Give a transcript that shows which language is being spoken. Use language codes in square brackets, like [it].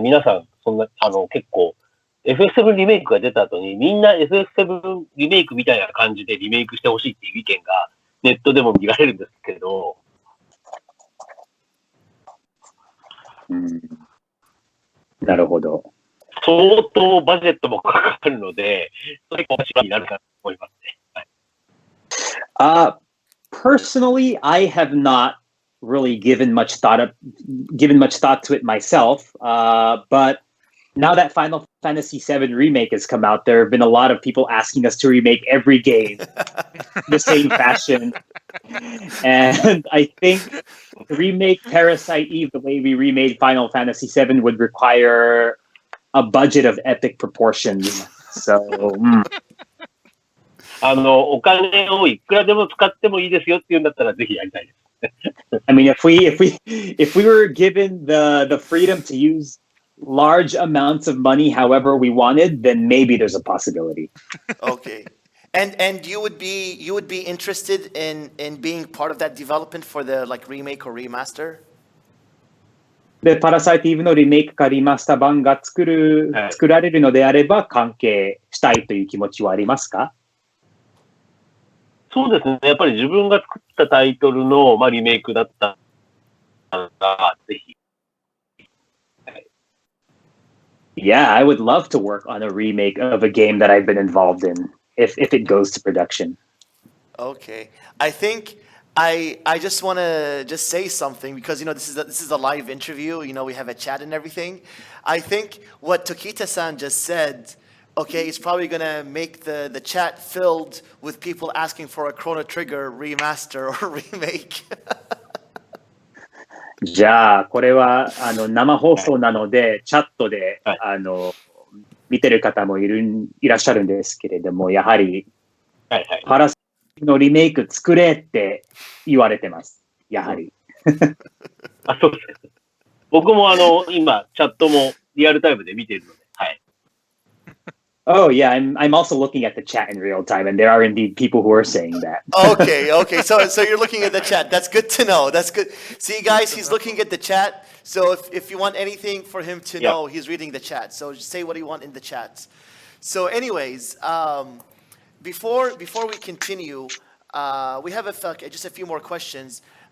[ja] 皆さん、そんな、結構、FF7 リメイクが出た後に、みんな FF7 リメイクみたいな感じでリメイクしてほしいっていう意見がネットでも見られるんですけど、うん、なるほど。相当バジェットもかかるので、それが面白いになるかと思いますね。はい、 [en] Personally, I have not really given much thought to it myself. But now that Final Fantasy VII Remake has come out, there have been a lot of people asking us to remake every game the same fashion. And I think to remake Parasite Eve the way we remade Final Fantasy VII would require a budget of epic proportions. So, [ja] お金をいくらでも使ってもいいですよって言うんだったらぜひやりたいです。 [en] I mean, if we were given the freedom to use large amounts of money however we wanted, then maybe there's a possibility. Okay. And you would be interested in being part of that development for the like remake or remaster? [ja] で、パラサイティーブのリメイクかリマスター版が作られるのであれば関係したいという気持ちはありますか？そうですね。やっぱり自分が作ったタイトルの、リメイクだったら、ぜひ。 [en] Yeah, I would love to work on a remake of a game that I've been involved in if it goes to production. Okay. I think I just want to just say something because this is a live interview. We have a chat and everything. I think what Tokita-san just said, okay, it's probably gonna make the chat filled with people asking for a Chrono Trigger remaster or remake. [ja] じゃあこれは生放送なので、チャットで、見てる方もいらっしゃるんですけれども、やはり、パラサイのリメイク作れって言われてます。やはり。そうです。僕も今チャットもリアルタイムで見ているので、はい。 [en] Oh yeah, I'm also looking at the chat in real time, and there are indeed people who are saying that. Okay. So you're looking at the chat. That's good to know. That's good. See, guys, he's looking at the chat. So if you want anything for him to know, he's reading the chat. So just say what you want in the chat. So, anyways, before we continue, we have just a few more questions.